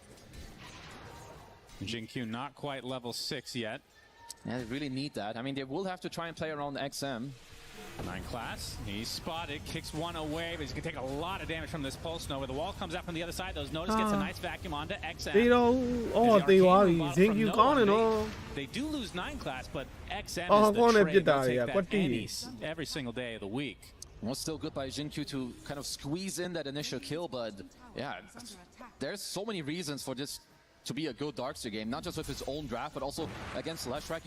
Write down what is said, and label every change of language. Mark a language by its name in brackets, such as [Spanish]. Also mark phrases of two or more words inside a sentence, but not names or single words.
[English] Jin Q not quite level 6 yet. Yeah, they really need that. I mean, they will have to try and play around XM. 9class, he's spotted, kicks one away, but he's going to take a lot of damage from this Pulse Nova. The wall comes out from the other side. Those Notice gets a nice vacuum onto XM. [Burmese] ဒီတော့အော်တေးသွားပြီဇင်ကျူကောင်းတယ်နော် [English] They do lose 9class, but XM Oh, is go on the and trade. get that, They'll yeah. take What that do you- every single day of the week. Was still good by Jin Q to kind of squeeze in that initial kill, but yeah, there's so many reasons for this to be a good Darkseer game, not just with his own draft, but also against Leshrac.